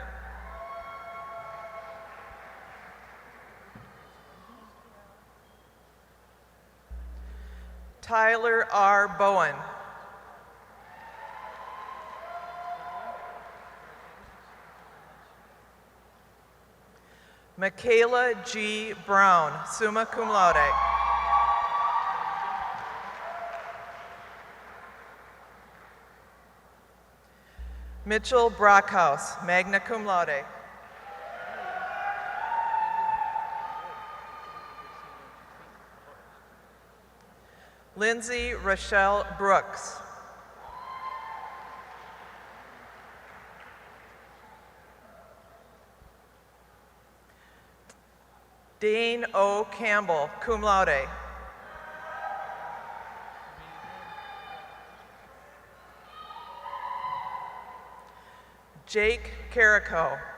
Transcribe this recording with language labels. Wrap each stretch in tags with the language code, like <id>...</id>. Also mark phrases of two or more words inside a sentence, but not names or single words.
<en>Tyler R. Bowen. Michaela G. Brown,</en> <la>summa cum laude.</la> <en>Mitchell Brockhouse,</en> <la>magna cum laude.</la> <en>Lindsay Rochelle Brooks. Dane O. Campbell,</en> <la>cum laude.</la> <en>Jake Carrico.</en>